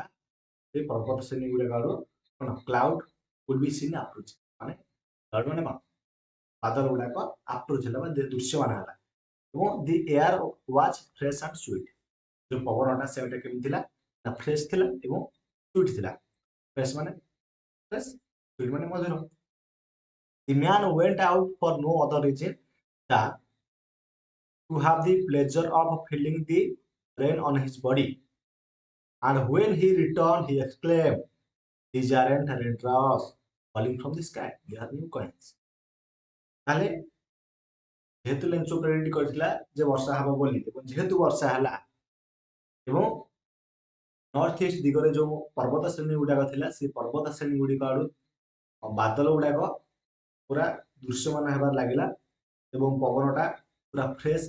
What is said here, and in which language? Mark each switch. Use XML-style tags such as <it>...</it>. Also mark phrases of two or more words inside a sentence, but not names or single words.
<or>ସେଇ ପର୍ବତ ଶ୍ରେଣୀ ଗୁଡାକରୁ କଣ</or> <en>cloud could be seen approaching</en> <or>ମାନେ କ୍ଲାଉଡ୍ ମାନେ କଣ ବାଦଲ ଗୁଡାକ ଆପ୍ରୋଚ୍ ହେଲା ବା ଦୃଶ୍ୟମାନ ହେଲା ଏବଂ</or> <en>the air was fresh and sweet</en> <or>ଯୋଉ ପବନଟା ସେଟା କେମିତି ଥିଲା ନା ଫ୍ରେଶ୍ ଥିଲା ଏବଂ ସୁଇଟ୍ ଥିଲା ଫ୍ରେଶ୍ ମାନେ</or> <en>fresh sweet</en> <or>ମାନେ ମଧୁର</or> <en>The man went out for no other reason than to have the pleasure of feeling the rain on his body. And when he returned, he exclaimed, these aren't raindrops falling from the sky, they are new coins.</en> <or>ତାହେଲେ ଯେହେତୁ ଲେନ୍ସୋ ପ୍ରେଡିକ୍ଟ କରିଥିଲା ଯେ ବର୍ଷା ହବ ବୋଲି ଏବଂ ଯେହେତୁ ବର୍ଷା ହେଲା ଏବଂ</or> <en>north east</en> <or>ଦିଗରେ ଯୋଉ ପର୍ବତ ଶ୍ରେଣୀ ଗୁଡାକ ଥିଲା ସେ ପର୍ବତ ଶ୍ରେଣୀ ଗୁଡିକ ଆଡୁ ବାଦଲ ଗୁଡାକ ପୁରା ଦୃଶ୍ୟମାନ ହେବାର ଲାଗିଲା ଏବଂ ପବନଟା ପୁରା ଫ୍ରେଶ</or>